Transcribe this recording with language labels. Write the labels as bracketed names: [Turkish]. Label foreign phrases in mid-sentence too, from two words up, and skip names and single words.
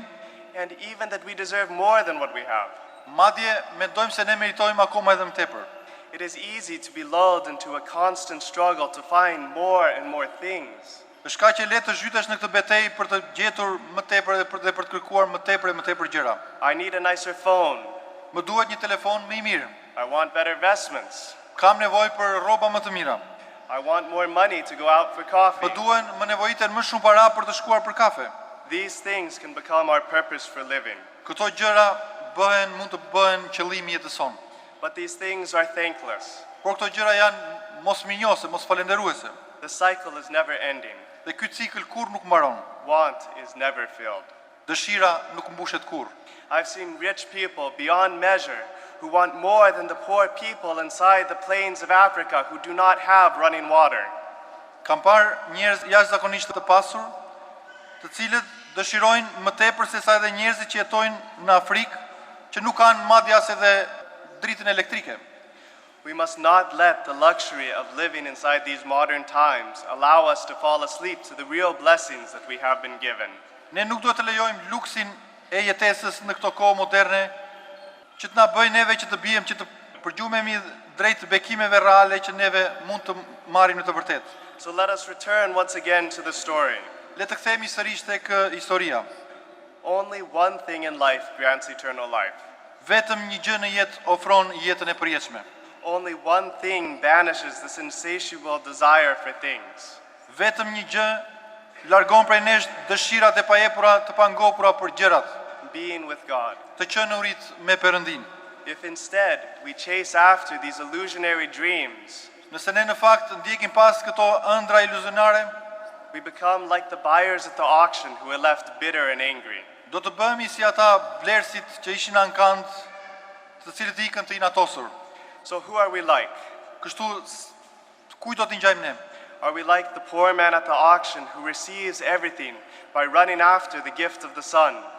[English] and even that we deserve more than what we have. [Albanian] madje mendojmë se ne meritojmë akoma edhe më tepër. [English] It is easy to be lulled into a constant struggle to find more and more things. [Albanian] Është kaq e lehtë të zhytesh në këtë betejë për të gjetur më tepër dhe për të kërkuar më tepër e më tepër gjëra. [English] I need a nicer phone. [Albanian] Më duhet një telefon më i mirë. [English] I want better vestments. [Albanian] Kam nevojë për rroba më të mira. [English] I want more money to go out for coffee. [Albanian] Më nevojiten më shumë para për të shkuar për kafe. [English] These things can become our purpose for living. [Albanian] Këto gjëra mund të bëhen qëllimi i jetës sonë. [English] But these things are thankless. [Albanian] Por këto gjëra janë mosminjose, mos falenderuese. [English] The cycle is never ending. [Albanian] Dhe ky cikël kurrë nuk mbaron. [English] Want is never filled. [Albanian] Dëshira nuk mbushet kurrë. [English] I've seen rich people beyond measure who want more than the poor people inside the plains of Africa who do not have running water. [Albanian] Kam parë njerëz jashtëzakonisht të pasur, të cilët dëshirojnë më tepër se sa edhe njerëzit që jetojnë në Afrikë, që nuk kanë madje as edhe dritën elektrike. [English] We must not let the luxury of living inside these modern times allow us to fall asleep to the real blessings that we have been given. [Albanian] Ne nuk duhet të lejojmë luksin e jetesës në këto kohë moderne që të na bëjë neve që të bijem që të përgjumemi drejt bekimeve reale që neve mund të marrim në të vërtetë. [English] So let us return once again to the story. [Albanian] Le të kthehemi sërish tek historia. [English] Only one thing in life grants eternal life. [Albanian] Vetëm një gjë në jetë ofron jetën e përjetshme. [English] Only one thing banishes this insatiable desire for things. [Albanian] Vetëm një gjë largon prej nesh dëshirat e pajepura të pangopura për gjërat, [English] Being with God. [Albanian] të qenë urit me Perëndin. [English] If instead we chase after these illusionary dreams, [Albanian] Nëse ne në fakt ndjekim pas këto ëndra iluzionare, [English] we become like the buyers at the auction who are left bitter and angry. [Albanian] do të bëhemi si ata blerësit që ishin në ankand, të cilët ikën të inatosur. [English] So who are we like? [Albanian] Kështu kujt do t'i ngjajmë ne? [English] Are we like the poor man at the auction who receives everything by running after the gift of the son?